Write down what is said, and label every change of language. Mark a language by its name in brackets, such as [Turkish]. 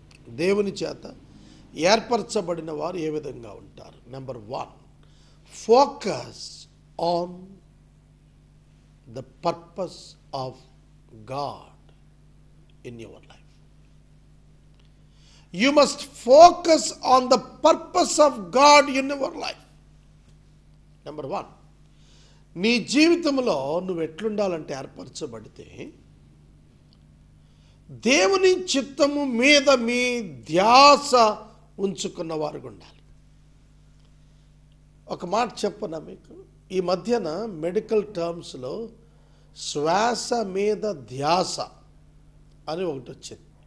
[Telugu] దేవుని చేత ఏర్పరచబడిన వారు ఏ విధంగా ఉంటారు? [English] Number 1, focus on the purpose of God in your life. You must focus on the purpose of God in your life. [Telugu] Number 1, నీ జీవితంలో నువ్వు ఎట్లుండాలంటే ఏర్పరచబడితే దేవుని చిత్తము మీద మీ ధ్యాస ఉంచుకున్న వారు ఉండాలి. ఒక మాట చెప్పనా మీకు? ఈ మధ్యన మెడికల్ టర్మ్స్లో శ్వాస మీద ధ్యాస అని ఒకటి వచ్చింది.